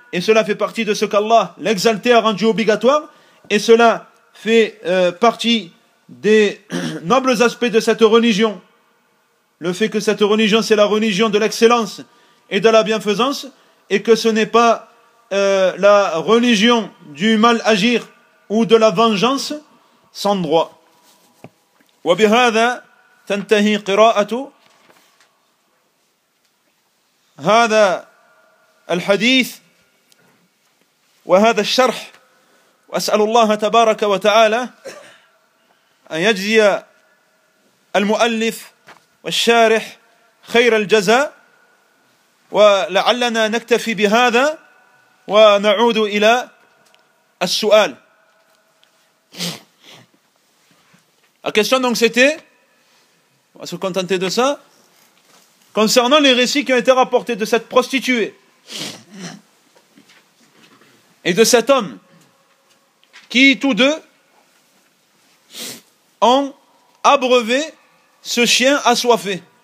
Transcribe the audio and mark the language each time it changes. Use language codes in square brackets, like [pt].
[fr] Et cela fait partie de ce qu'Allah, l'exalté, a rendu obligatoire, et cela fait partie des nobles aspects de cette religion. Le fait que cette religion, c'est la religion de l'excellence et de la bienfaisance, et que ce n'est pas la religion du mal agir ou de la vengeance sans droit. [ar] وبهذا تنتهي قراءة هذا الحديث وهذا الشرح وأسأل الله تبارك وتعالى أن يجزي المؤلف والشارح خير الجزاء ولعلنا نكتفي بهذا ونعود إلى السؤال. [fr] La question donc c'était, on va se contenter de ça, concernant les récits qui ont été rapportés de cette prostituée et de cet homme qui tous deux ont abreuvé ce chien assoiffé.